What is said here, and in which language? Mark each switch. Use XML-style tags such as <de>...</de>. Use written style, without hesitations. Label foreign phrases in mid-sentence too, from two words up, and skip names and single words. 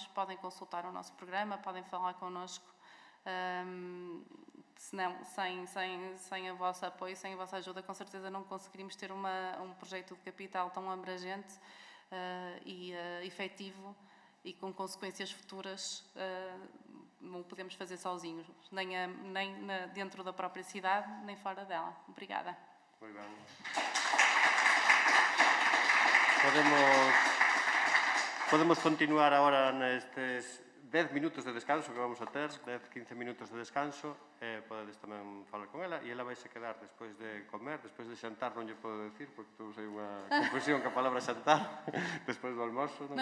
<pt>Podem consultar o nosso programa, podem falar connosco. Senão, sem o vosso apoio, sem a vossa ajuda, com certeza não conseguiríamos ter um projeto de capital tão abrangente e efetivo, e com consequências futuras não podemos fazer sozinhos, nem dentro da própria cidade, nem fora dela. Obrigada.</pt> <gl>Muy ben. Podemos continuar agora nestes 10 minutos de descanso que vamos a ter, 10-15 minutos de descanso, podedes tamén falar con ela, e ela vai se quedar despois de comer, despois de xantar non lle podo decir, porque tu sei unha confusión que a palabra xantar, despois do almoço, non?</gl>